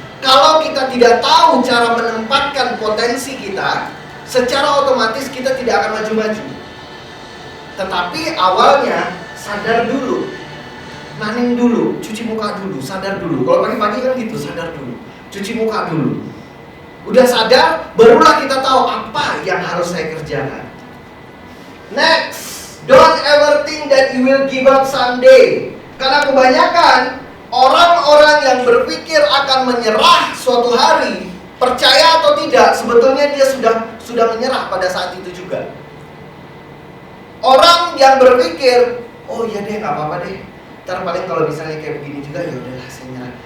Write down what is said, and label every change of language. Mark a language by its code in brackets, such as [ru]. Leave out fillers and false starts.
[id] Kalau kita tidak tahu cara menempatkan potensi kita, secara otomatis kita tidak akan maju-maju. Tetapi awalnya sadar dulu, naning dulu, cuci muka dulu, sadar dulu. Kalau pagi-pagi kan gitu, sadar dulu, cuci muka dulu. Udah sadar, barulah kita tahu apa yang harus saya kerjakan. [en] Next, don't ever think that you will give up someday. [id] Karena kebanyakan orang-orang yang berpikir akan menyerah suatu hari, percaya atau tidak, sebetulnya dia sudah menyerah pada saat itu juga. Orang yang berpikir, oh iya deh, nggak apa-apa deh, ntar paling kalau misalnya kayak begini juga, ya udahlah saya nyerah.